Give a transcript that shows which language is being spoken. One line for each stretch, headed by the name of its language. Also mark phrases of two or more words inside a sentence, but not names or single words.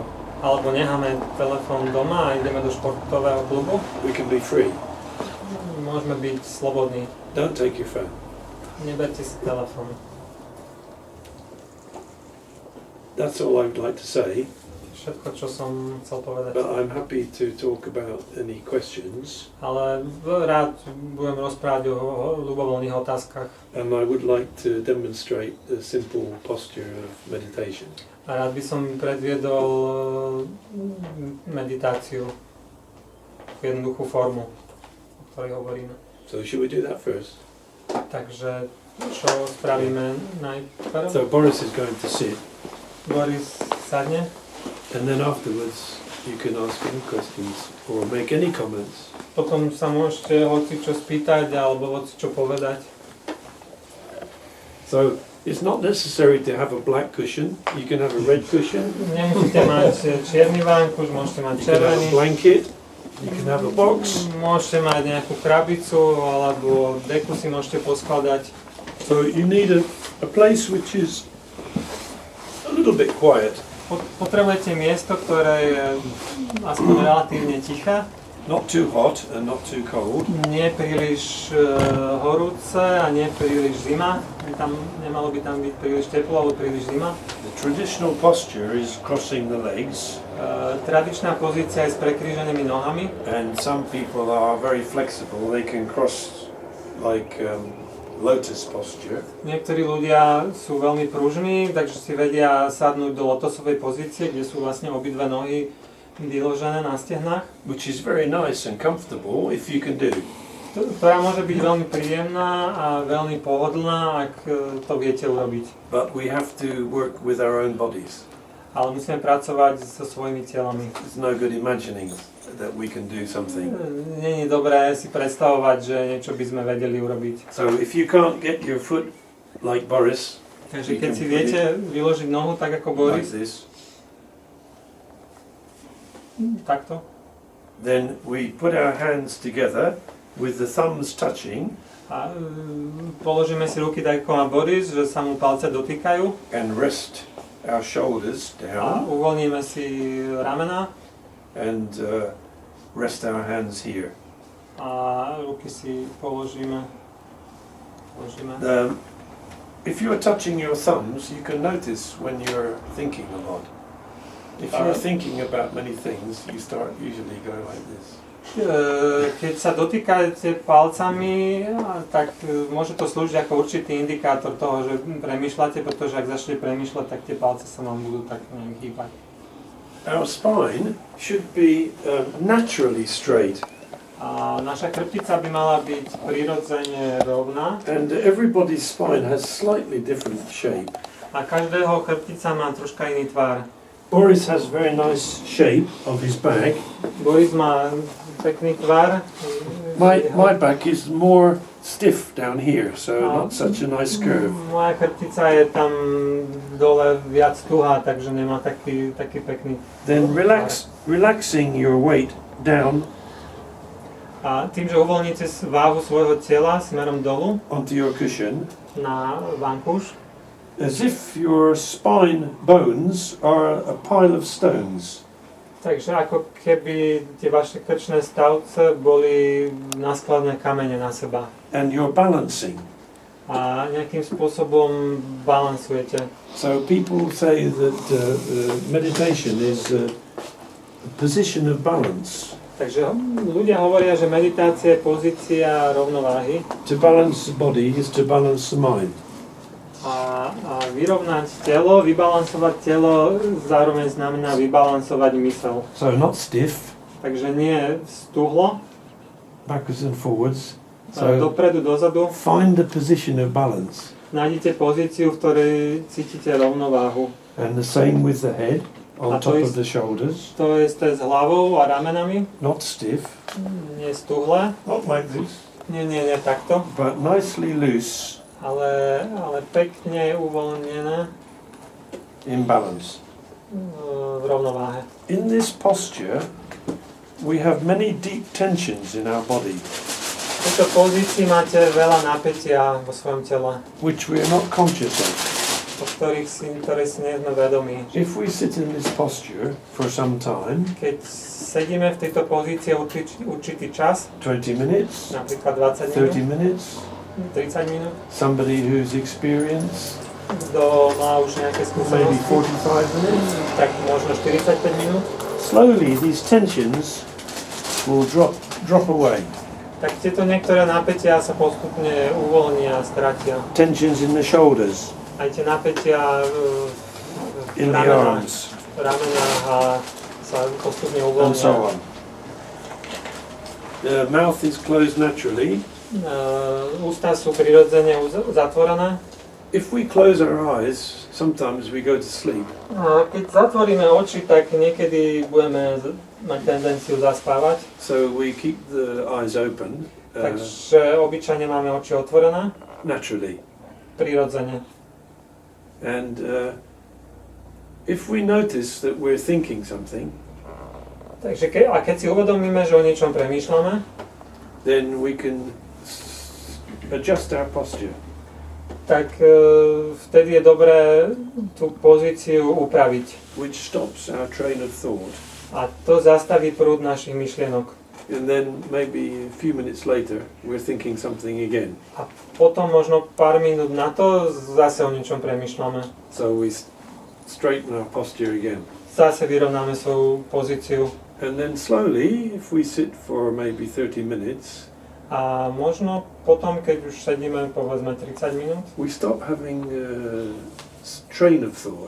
Slovak: alebo necháme telefón doma a ideme do športového klubu,
English: we can be free.
Slovak: môžeme byť slobodní.
English: Don't take your phone.
Slovak: Neberte si telefón.
English: That's all I would like to say,
Slovak: Všetko, čo som chcel povedať.
English: but I'm happy to talk about any questions,
Slovak: Ale rád budem rozprávať o ľubovoľných otázkach.
English: and I would like to demonstrate the simple posture of meditation.
Slovak: A rád by som predviedol meditáciu, jednoduchú formu, o ktorej hovoríme.
English: So should we do that first?
Slovak: Takže čo spravíme najprv?
English: So Boris is going to sit,
Slovak: Boris sadne,
English: and then afterwards you can ask any questions or make any comments.
Slovak: potom sa môžete hocičo spýtať alebo hocičo povedať.
English: So it's not necessary to have a black cushion. You can have a red cushion.
Slovak: Nemusíte mať čierny vánkuš, môžete mať
English: You can have
Slovak: červený.
English: a blanket. You can have a box.
Slovak: Môžete mať nejakú krabicu alebo deku si môžete poskladať.
English: So you need a place which is a little bit quiet,
Slovak: Potrebujete miesto, ktoré je aspoň relatívne tiché,
English: not too hot and not too cold.
Slovak: nie príliš horúce a nie príliš zima. nemalo by tam byť príliš teplo alebo príliš zima.
English: The traditional posture is crossing the legs,
Slovak: Tradičná pozícia je s prekríženými nohami.
English: and some people are very flexible. They can cross like lotus posture.
Slovak: Niektorí ľudia sú veľmi pružní, takže si vedia sadnúť do lotosovej pozície, kde sú vlastne obidve nohy vyložené na stehnách.
English: Which is very nice and comfortable if you can do.
Slovak: Ktorá môže byť veľmi príjemná a veľmi pohodlná, ak to viete urobiť.
English: But we have to work with our own bodies.
Slovak: Ale musíme pracovať so svojimi telami.
English: It's no good imagining that we can do something.
Slovak: Nie je dobré si predstavovať, že niečo by sme vedeli urobiť.
English: So if you can't get your foot like Boris,
Slovak: Takže keď si viete vyložiť nohu tak ako
English: like Boris, this,
Slovak: takto,
English: then we put our hands together with the thumbs touching
Slovak: a položíme si ruky tak ako má Boris, že sa mu palce dotýkajú
English: and rest our shoulders
Slovak: a
English: down
Slovak: uvoľníme si ramena
English: and rest our hands here.
Slovak: a ruky si položíme.
English: If you're touching your thumbs, you can notice when you're thinking a lot. If you're thinking about many things, you start usually going like this.
Slovak: Keď sa dotýkate palcami, tak môže to slúžiť ako určitý indikátor toho, že premýšľate, pretože ak začnete premýšľať, tak tie palce sa vám budú tak hýbať.
English: Our spine should be naturally straight.
Slovak: A naša chrbtica by mala byť prirodzene rovná
English: And everybody's spine has slightly different shape.
Slovak: a každého chrbtica má troška iný tvar.
English: Boris has very nice shape of his back.
Slovak: Boris má pekný tvar.
English: My back is more stiff down here, so not such a nice curve.
Slovak: Moja chrbtica je tam dole viac tuhá, takže nemá taký pekný.
English: Then relaxing your weight down
Slovak: A tým, že uvoľníte váhu svojho tela smerom dolu
English: onto your cushion,
Slovak: na vankúš,
English: as if your spine bones are a pile of stones.
Slovak: takže ako keby tie vaše krčné stavce boli naskladné kamene na seba.
English: And you're balancing.
Slovak: A nejakým spôsobom balansujete.
English: So people say that meditation is a position of balance.
Slovak: Takže ľudia hovoria, že meditácia je pozícia rovnováhy
English: To balance the body is to balance the mind.
Slovak: a vyrovnať telo, vybalansovať telo zároveň znamená vybalansovať mysel.
English: So not stiff,
Slovak: Takže nie stuhlo,
English: backwards and forwards.
Slovak: ale
English: So
Slovak: dopredu, dozadu.
English: find the position of balance.
Slovak: Nájdete pozíciu, v ktorej cítite rovnováhu.
English: And the same with the head, on
Slovak: A to
English: top is- of the shoulders.
Slovak: To je isté s hlavou a ramenami,
English: Not stiff,
Slovak: nie stuhle,
English: not like this,
Slovak: nie takto,
English: but nicely loose
Slovak: ale pekne uvoľnené
English: in balance.
Slovak: v rovnováhe.
English: In this posture, we have many deep tensions in our body,
Slovak: V tejto pozícii máte veľa napätia vo svojom tele,
English: which we are not conscious of.
Slovak: ktoré si nie sme vedomí.
English: If we sit in this posture for some time,
Slovak: Keď sedíme v tejto pozícii určitý čas,
English: 20 minutes,
Slovak: napríklad 20 30 minút,
English: minutes,
Slovak: 30 minút,
English: somebody who's experienced,
Slovak: kto má už nejaké
English: maybe
Slovak: skúsenosti,
English: 45 minutes,
Slovak: tak možno 45 minút,
English: slowly these tensions will drop away.
Slovak: tak tieto niektoré napätia sa postupne uvoľnia a stratia.
English: Tensions in the shoulders,
Slovak: Aj tie napätia
English: in the arms,
Slovak: ramenách a sa postupne
English: and so
Slovak: uvoľnia.
English: on. The mouth is closed naturally.
Slovak: Ústa sú prirodzene zatvorené.
English: If we close our eyes, sometimes we go to sleep.
Slovak: Keď zatvoríme oči, tak niekedy budeme mať tendenciu zaspávať.
English: So we keep the eyes open
Slovak: Takže obyčajne máme oči otvorené,
English: naturally.
Slovak: prirodzene.
English: And if we notice that we're thinking something,
Slovak: Takže keď si uvedomíme, že o niečom premýšľame,
English: then we can adjust our posture.
Slovak: tak vtedy je dobré tú pozíciu upraviť.
English: Which stops our train of thought.
Slovak: A to zastaví prúd našich myšlienok.
English: and then maybe a few minutes later we're thinking something again.
Slovak: A potom možno pár minút na to zase o niečom premýšľame.
English: So we straighten our posture again.
Slovak: Zase vyrovnáme svoju pozíciu.
English: And then slowly, if we sit for maybe 30 minutes,
Slovak: A možno potom, keď už sedíme povedzme 30 minút,
English: we stop having a train of thought.